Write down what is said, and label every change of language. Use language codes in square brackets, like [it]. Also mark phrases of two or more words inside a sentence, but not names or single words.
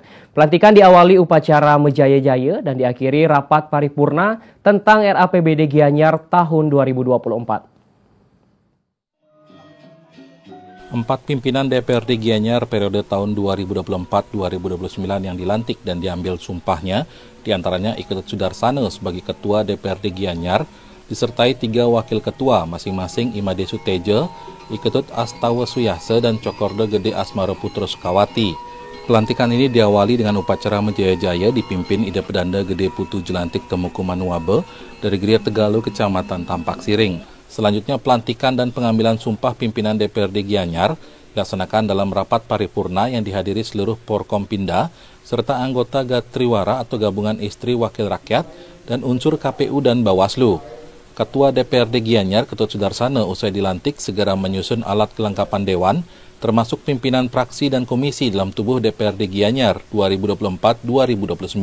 [id] Pelantikan diawali upacara Mejaya-jaya dan diakhiri rapat paripurna tentang RAPBD Gianyar tahun 2024. 4 pimpinan DPRD Gianyar periode tahun 2024-2029 yang dilantik dan diambil sumpahnya, diantaranya Iketut Sudarsana sebagai Ketua DPRD Gianyar, disertai 3 wakil ketua masing-masing Imade Suteja, Iketut Astawa Suyase, dan Cokorda Gede Asmara Putra Sukawati. Pelantikan ini diawali dengan upacara Mejaya-jaya dipimpin Ida Pedanda Gede Putu Jelantik Temuku Manuabe dari Geria Tegalu, Kecamatan Tampak Siring. Selanjutnya pelantikan dan pengambilan sumpah pimpinan DPRD Gianyar dilaksanakan dalam rapat paripurna yang dihadiri seluruh Porkompinda serta anggota Gatriwara atau Gabungan Istri Wakil Rakyat dan unsur KPU dan Bawaslu. Ketua DPRD Gianyar, Ketut Sudarsana, usai dilantik segera menyusun alat kelengkapan Dewan, termasuk pimpinan praksi dan komisi dalam tubuh DPRD Gianyar 2024-2029.